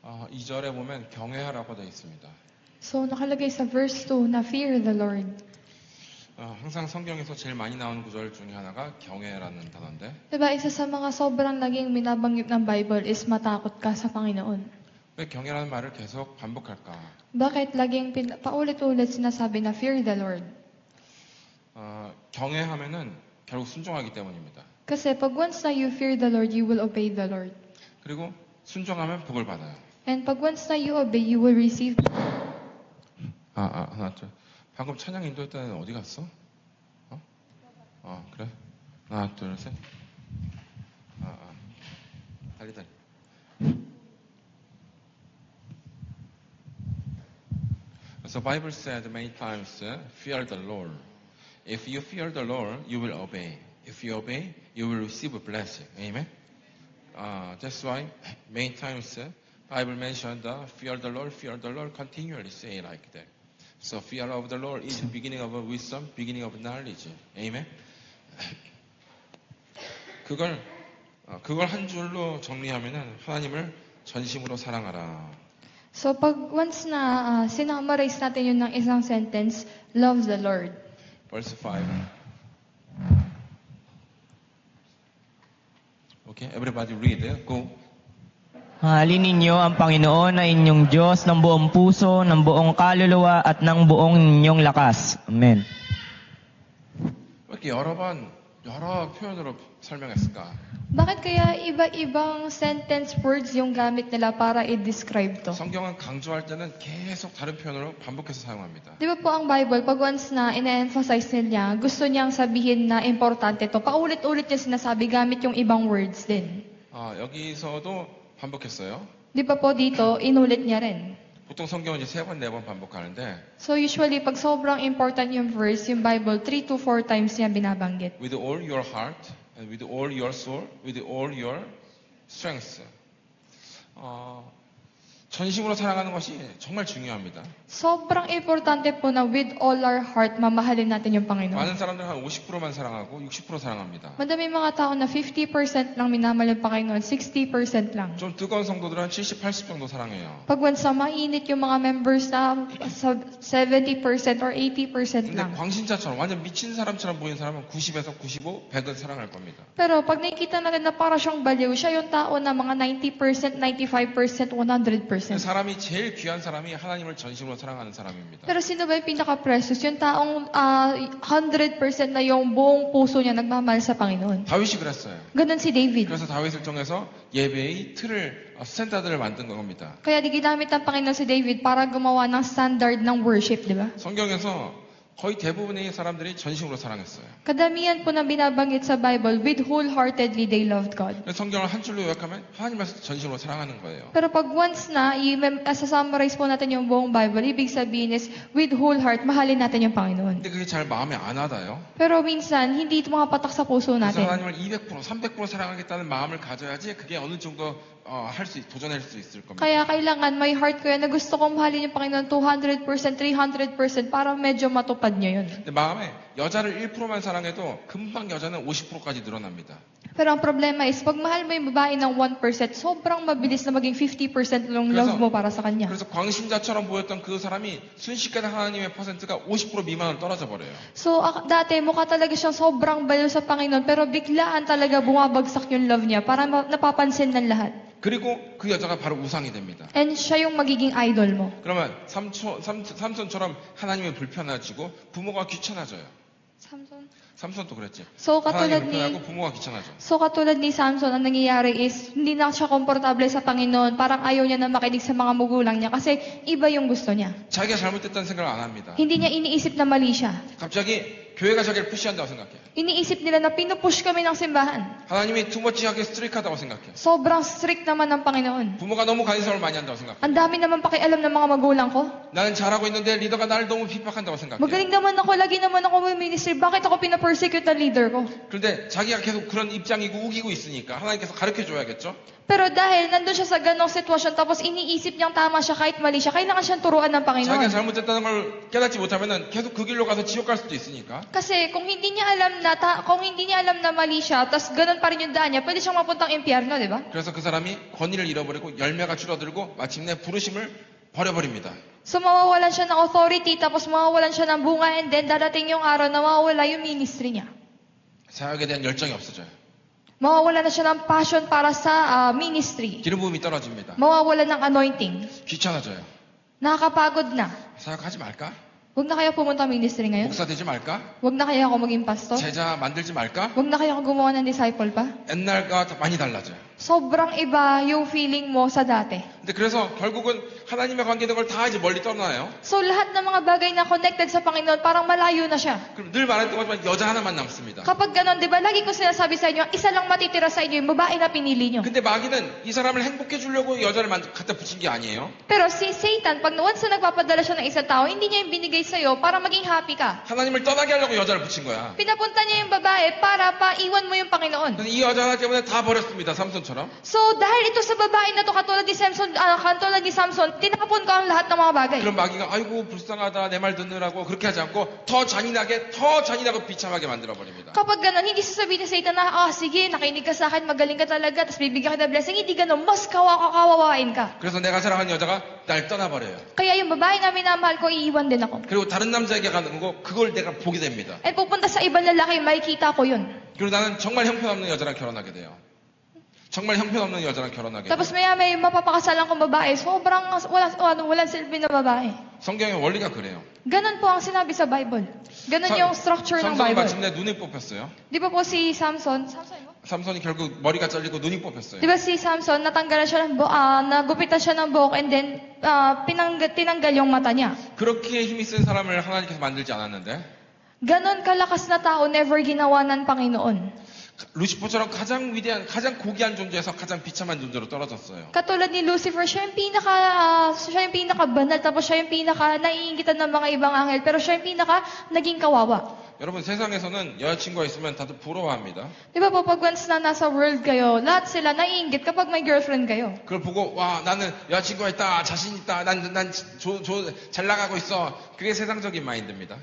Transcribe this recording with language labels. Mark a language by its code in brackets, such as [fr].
[ko] 이 절에 보면 경외하라고 되어 있습니다. [tl] So, nakalagay sa verse 2 na [en] fear the Lord. [ko] 항상 성경에서 제일 많이 나오는 구절 중에 하나가 경외라는 단어인데 [tl] Diba, isa sa mga sobrang naging binabanggit ng Bible is matakot ka sa Panginoon. [ko] 왜 경외라는 말을 계속 반복할까? [tl] Bakit laging paulit-ulit sinasabi na [en] fear the Lord? [ko] 경외하면은 결국 순종하기 때문입니다. [tl] Kasi pag once na [en] you fear the Lord, you will obey the Lord. [ko] 그리고 순종하면 복을 받아요. [en] And [tl] pag once na [en] you obey, you will receive. [ko] 하나, 둘. 방금 찬양 인도할 때는 어디 갔어? 그래? 하나, 둘, 셋. 달리. [en] So Bible said many times, fear the Lord. If you fear the Lord, you will obey. If you obey, you will receive a blessing. Amen? That's why many times Bible mentioned fear the Lord continually say like that. So fear of the Lord is the beginning of wisdom, beginning of knowledge. Amen? [ko] 그걸 한 줄로 정리하면은 하나님을 전심으로 사랑하라. [tl] So pag once na sinummarize natin yun ng isang sentence, [en] love the Lord. Verse 5. Okay, everybody read. Go. [tl] Mahalin ninyo ang Panginoon na inyong Diyos ng buong puso, ng buong kaluluwa at ng buong inyong lakas. Amen. [ko] 왜 이렇게 여러 표현으로 설명했을까? [tl] Bakit kaya iba-ibang sentence words yung gamit nila para i-describe to? [ko] 성경은 강조할 때는 계속 다른 표현으로 반복해서 사용합니다. [tl] Di ba po ang Bible, pag once na ina-emphasize niya, gusto niyang sabihin na importante to, paulit-ulit niya sinasabi gamit yung ibang words din. [ko] 여기서도 반복했어요. [tl] Di ba po dito, inulit niya rin. [ko] 보통 성경은 이제 3번, 4번 반복하는데 [tl] So usually, pag sobrang important yung verse, yung Bible, 3 to 4 times niya binabanggit. [en] with all your heart and with all your soul, with all your strength. [ko] 전심으로 사랑하는 것이 정말 중요합니다. [tl] Sobrang importante po na [en] with all our heart, [tl] mamahalin natin yung Panginoon. [ko] 많은 사람들은 한 50%만 사랑하고 60% 사랑합니다. [tl] Madami mga tao na 50% lang minamahal yung Panginoon, 60% lang. [ko] 좀 뜨거운 성도들은 한 70, 80 정도 사랑해요. [tl] Pag once na mainit yung mga members na sa 70% or 80% [ko] 근데 [tl] lang. [ko] 광신자처럼 완전 미친 사람처럼 보이는 사람은 90에서 95, 100은 사랑할 겁니다. [tl] Pero pag nakikita natin na para siyang baliw, siya yung tao na mga 90%, 95%, 100%. [ko] 사람이 제일 귀한 사람이 하나님을 전심으로 사랑하는 사람입니다. [tl] Pero sino ba yung pinaka-precious? Yung taong 100% na yung buong puso niya nagmamahal sa Panginoon. [ko] 다윗이 그랬어요. [tl] Ganun si David. [ko] 그래서 다윗을 통해서 예배의 틀을, 스탠다드를 만든 겁니다. [tl] Kaya di ginamit ng Panginoon si David para gumawa ng standard ng worship, di ba? [ko] 성경에서 거의 대부분의 사람들이 전심으로 사랑했어요. [tl] Kadamihan po na binabanggit sa Bible, [en] with wholeheartedly they loved God. [ko] 성경을 한 줄로 요약하면 하나님을 전심으로 사랑하는 거예요. [tl] Pero pag once na, i-summarize po natin yung buong Bible, ibig sabihin is, [en] with whole heart, [tl] mahalin natin yung Panginoon. [ko] 근데 그게 잘 마음에 안 와닿아요. [tl] Pero minsan, hindi ito mapatak sa puso [ko] 그래서 [tl] natin. [ko] 하나님을 200%, 300% 사랑하겠다는 마음을 가져야지 그게 어느 정도 도전할 수 있을 겁니다. [tl] Kaya kailangan may heart ko yan na gusto kong mahalin yung Panginoon 200%, 300% para medyo matupad niya yun. [ko] 근데 마음에 여자를 1%만 사랑해도 금방 여자는 50%까지 늘어납니다. [tl] Pero ang problema is, pag mahal mo yung babae ng 1%, sobrang mabilis na maging 50% yung love mo para sa kanya. [ko] 그래서 광신자처럼 보였던 그 사람이 순식간에 하나님의 퍼센트가 50% 미만으로 떨어져 버려요. [tl] So, dati mukha talaga siyang sobrang baliw sa Panginoon, pero biglaan talaga bumabagsak yung love niya para napapansin ng lahat. [ko] 그리고 그 여자가 바로 우상이 됩니다. [tl] And siya yung magiging idol mo. [ko] 그러면 삼손처럼 하나님이 불편해지고 부모가 귀찮아져요. 삼손도 그랬지. [tl] So, katulad [ko] 불편하고 [tl] ni [ko] 부모가 귀찮아져. [tl] Samson, ang nangyayari is, hindi na siya komportable sa Panginoon. Parang ayaw niya na makinig sa mga magulang niya kasi iba yung gusto niya. [ko] 자기가 잘못됐다는 생각을 안 합니다. [tl] Hindi niya iniisip na mali siya. [ko] 갑자기 교회가 자기를 푸시한다고 생각해. [tl] Iniisip nila na pinupush kami ng simbahan. [ko] 하나님이 투머치하게 스트릭하다고 생각해. [tl] Sobrang strict naman ng Panginoon. [ko] 부모가 너무 간섭을 많이 한다고 생각해. [tl] Ang dami naman pakialam ng mga magulang ko. [ko] 나는 잘하고 있는데 리더가 나를 너무 핍박한다고 생각해. [tl] Magaling naman ako, lagi naman ako may ministry. Bakit ako pinapersecute ng leader ko? [ko] 그런데 자기가 계속 그런 입장이고 우기고 있으니까 하나님께서 가르쳐 줘야겠죠. [tl] Pero dahil nandun siya sa ganong sitwasyon, tapos iniisip niyang tama siya kahit mali siya, kailangan siyang turuan ng [ko] 자기가 [tl] Panginoon. [ko] 잘못됐다는 걸 깨닫지 못하면은 계속 그 길로 가서 지옥 갈 수도 있으니까. [tl] Kasi kung hindi niya alam na mali siya, tapos ganun pa rin yung daan niya, pwede siyang mapuntang impyerno, di ba? [ko] 그래서 그 사람이 권위를 잃어버리고 열매가 줄어들고 마침내 부르심을 버려버립니다. [tl] So mawawalan siya ng authority, tapos mawawalan siya ng bunga, and then dadating yung araw na mawawala yung ministry niya. [ko] 사역에 대한 열정이 없어져요. [tl] Mawawala na siya ng passion para sa ministry. [ko] 기름 부음이 떨어집니다. [tl] Mawawala ng anointing. [ko] 귀찮아져요. [tl] Nakakapagod na. [ko] 사역하지 말까? [tl] Huwag na kaya pumunta ang ministry ngayon? [ko] 목사 되지 말까? [tl] Huwag na kaya ako maging pastor? [ko] 제자 만들지 말까? [tl] Huwag na kaya ako gumawa ng disciple pa? [ko] 옛날과 많이 달라져요. [tl] Sobrang iba yung feeling mo sa dati. [ko] 근데 그래서 결국은 하나님의 관계된 걸 다 이제 멀리 떠나요. [tl] So lahat ng mga bagay na connected sa Panginoon, parang malayo na siya. [ko] 그럼 늘 말했던 것처럼 여자 하나만 남습니다. [tl] Kapag ganon, di ba, lagi ko sinasabi sa inyo, isa lang matitira sa inyo, yung babae na pinili nyo. [ko] 근데 마귀는 이 사람을 행복해 주려고 여자를 갖다 붙인 게 아니에요. [tl] Pero si Satan, pag once na nagpapadala siya ng isang tao, hindi niya yung binigay sa'yo para maging happy ka. [ko] 하나님을 떠나게 하려고 여자를 붙인 거야. [tl] Pinapunta niya yung babae para paiwan mo yung Panginoon. [ko] 근데 이 여자 하나 때문에 다 버렸습니다. 삼손처럼. [tl] So, dahil ito sa babae na to, katulad ni Samson, tinapon ko ang lahat ng mga bagay. [ko] 그럼 마귀가 아이고 불쌍하다 내 말 듣느라고 그렇게 하지 않고 더 잔인하고 비참하게 만들어 버립니다. [tl] Kapag ganon, hindi sasabihin ni Satan na, sige, nakinig ka sa akin, magaling ka talaga, tapos bibigyan kita blessing. Hindi ganon, mas kawawain ka. [ko] 그래서 내가 사랑하는 여자가 날 떠나버려요. [tl] Kaya yung babae na minamahal ko, iiwan din ako. [ko] 그리고 다른 남자에게 가는 거고 그걸 내가 보게 됩니다. [tl] At pupunta sa ibang lalaki, makikita ko yun. [ko] 그리고 나는 정말 형편없는 여자랑 결혼하게 돼요. 정말 형편없는 여자랑 결혼하게 돼요. [tl] Tapos may mapapakasalan kong babae, sobrang walang silbi na babae. [ko] 성경의 원리가 그래요. [tl] Ganon po ang sinabi sa Bible. Ganon yung structure ng [ko] 삼손이 [tl] Bible. [ko] 마침내 눈이 뽑혔어요. [tl] Di ba po si Samson mo? [ko] 삼손이 결국 머리가 잘리고 눈이 뽑혔어요. [tl] Di ba si Samson, natanggalan siya ng nagupitan siya ng buhok, and then tinanggal yung mata niya. [ko] 그렇게 힘이 센 사람을 하나님께서 만들지 않았는데 [tl] Ganon kalakas na tao, never ginawa ng Panginoon. [ko] 루시퍼처럼 가장 위대한, 가장 고귀한 존재에서 가장 비참한 존재로 떨어졌어요. [tl] Katulad ni Lucifer, siya yung pinaka-banal, tapos siya yung pinaka-naiingitan ng mga ibang anghel, pero siya yung naging kawawa. [ko] 여러분 세상에서는 여자친구가 있으면 다들 부러워합니다. [tl] Di ba po, pag once na nasa world kayo, lahat sila naiinggit kapag may girlfriend kayo. [ko] 그걸 보고 와 나는 여자친구가 있다 자신 있다 잘 나가고 있어. 그게 세상적인 마인드입니다.